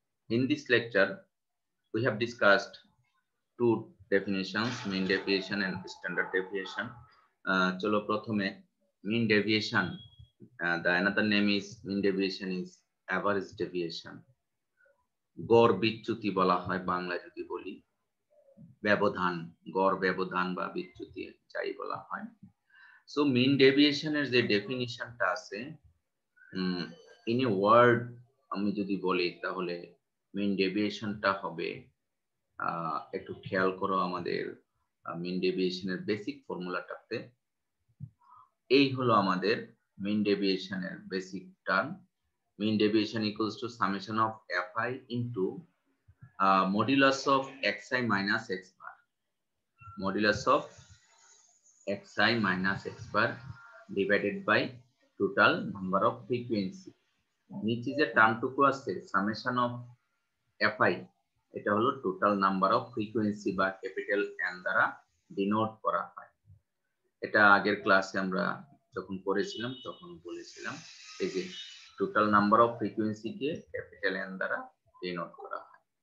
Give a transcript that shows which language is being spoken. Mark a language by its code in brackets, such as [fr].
[en] In this lecture, we have discussed two definitions, mean deviation and standard deviation. [bn] Chalo prothome [en] mean deviation. The another name is mean deviation is average deviation. [bn] গড় বিচ্যুতি বলা হয় বাংলায় যদি বলি, ব্যবধান, গড় ব্যবধান বা বিচ্যুতি যাই বলা হয়। সো মিন ডেভিয়েশনের যে ডেফিনিশনটা আছে, [en] in a word [bn] আমি যদি বলি তাহলে মিন ডেভিয়েশনটা হবে, একটু খেয়াল করো আমাদের মিন ডেভিয়েশনের বেসিক ফর্মুলাটাতে। এই হলো আমাদের মিন ডেভিয়েশনের basic term. [en] Mean deviation equals to summation of fi into modulus of xi minus x bar. Modulus of xi minus x bar divided by total number of frequency. [bn] নিচে যে টার্মটুকু আছে summation of fi, এটা হলো total number of frequency বা capital N দ্বারা denote করা হয়। এটা আগের ক্লাসে আমরা যখন পড়েছিলাম তখন বলেছিলাম, এই যে total number of frequency K capital N দ্বারা ডিনোট করা হয়।